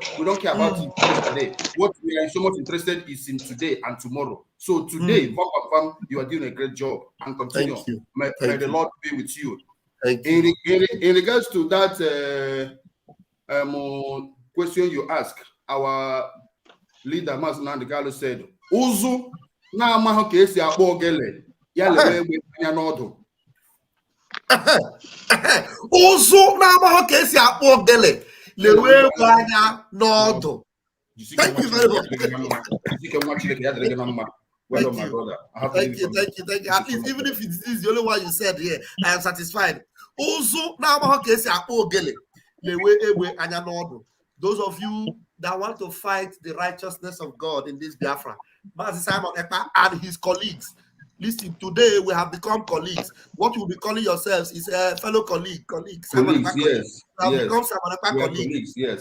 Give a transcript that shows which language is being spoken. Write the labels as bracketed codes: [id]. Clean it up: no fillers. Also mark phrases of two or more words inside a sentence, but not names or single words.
[en] We don't care about yesterday. What we are so much interested is in today and tomorrow. So today, you are doing a great job and continue. Thank you. May the Lord be with you. Thank you. In regards to that question you ask, our leader, Master Nandegalo, said, [ig] Uzu na amaho ka esi akpọ ogele ya lewe egbe anya n'ọdụ. Uzu na amaho ka esi akpọ ogele lewe egbe anya n'ọdụ. [en] Thank you very much. Well done, my brother. Thank you. At least even if it is the only one you said here, I am satisfied. [ig] Uzu na amaho ka esi akpọ ogele lewe egbe anya n'ọdụ. [en] Those of you that want to fight the righteousness of God in this Biafra, Master Simon Ekpa and his colleagues. Listen, today we have become colleagues. What you will be calling yourselves is a fellow colleagues. Simon Ekpa, yes. Become Simon Ekpa colleagues. Yes.